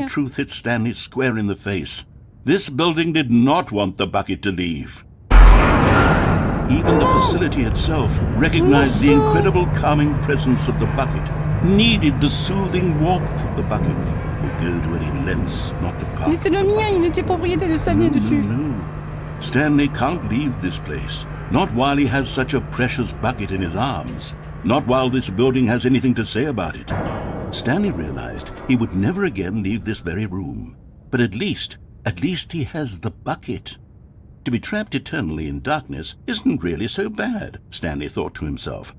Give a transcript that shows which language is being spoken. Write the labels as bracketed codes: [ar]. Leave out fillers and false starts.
[en] the truth hit Stanley square in the face. This building did not want the bucket to leave. Even the facility itself recognized the incredible calming presence of the bucket, needed the soothing warmth of the bucket, would go to any lengths not to part. [fr] Mais c'est le mien, il était propriété de Stanley dessus. [en] No. Stanley can't leave this place. Not while he has such a precious bucket in his arms. Not while this building has anything to say about it. Stanley realized he would never again leave this very room. But at least he has the bucket. To be trapped eternally in darkness isn't really so bad, Stanley thought to himself.